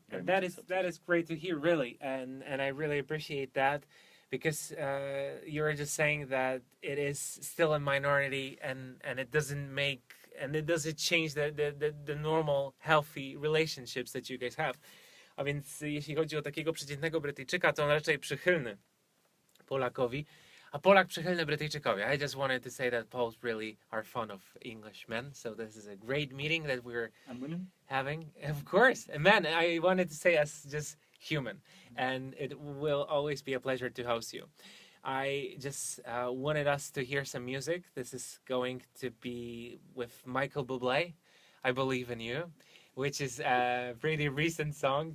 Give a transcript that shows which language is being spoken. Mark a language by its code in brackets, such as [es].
[en] And that is great to hear, really, and I really appreciate that, because you're just saying that it is still a minority, and it doesn't change the normal healthy relationships that you guys have. [pl] A więc jeśli chodzi o takiego przeciętnego Brytyjczyka, to on raczej przychylny Polakowi, a Polak przychylny Brytyjczykowi. [en] I just wanted to say that Poles really are fond of English men, so this is a great meeting that we're having. Of course, and man, I wanted to say as just human, and it will always be a pleasure to host you. I just wanted us to hear some music. This is going to be with Michael Bublé, I Believe in You, which is a pretty recent song.